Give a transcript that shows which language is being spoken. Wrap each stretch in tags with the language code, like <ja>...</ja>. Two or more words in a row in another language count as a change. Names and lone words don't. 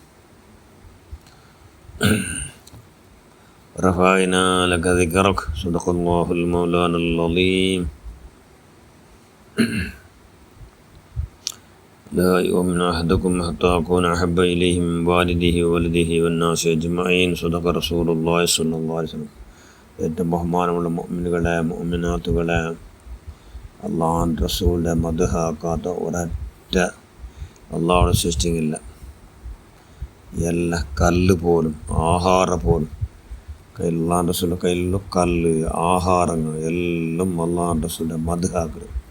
<ar>رفعنا لك ذكرك. صدق الله المولانا العظيم. لا يؤمن أحدكم حتى أكون أحب إليه من والده وولده والناس أجمعين. صدق رسول الله صلى الله عليه وسلم.</ar> <ml>ഏറ്റവും ബഹുമാനമുള്ള മുഅ്മിനുകളെ, മുഅ്മിനാത്തുകളെ, അള്ളാഹുവിൻ്റെ റസൂലിൻ്റെ മദ്ഹാക്കാത്ത ഒരൊറ്റ അള്ളാഹുടെ സൃഷ്ടിങ്ങില്ല. എല്ലാ കല്ല് പോലും ആഹാരം പോലും അള്ളാഹുൻ്റെ റസൂലിൻ്റെ കയ്യിലുള്ള കല്ല് ആഹാരങ്ങൾ എല്ലാം അള്ളാഹുൻ്റെ റസൂലിൻ്റെ മദ്ഹാക്കൽ.</ml>